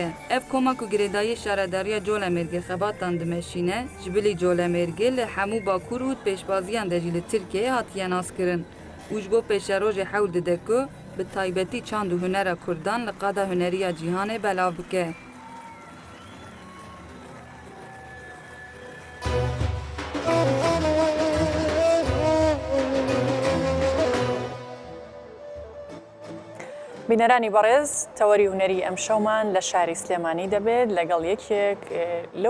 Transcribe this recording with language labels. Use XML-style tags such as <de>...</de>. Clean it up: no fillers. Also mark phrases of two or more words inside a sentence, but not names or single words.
<ku>Ev koma ku girêdayî şaredariya Colemêrgê xebatan dimeşîne, ji bilî Colemêrgê li hemû Bakur û pêşbaziyan de jî li Tirkiyeyê hatiye naskirin. û ji bo pêşerojê hewl dide ku bi taybetî çand û hunera Kurdan li qada huneriya cîhanê belav bike.</ku> <ckb>بینەرانی بەڕێز تەوەری هونەری ئەم شەومان لە شاری سلێمانی دەبێت لەگەڵ یەکێک لەو</ckb>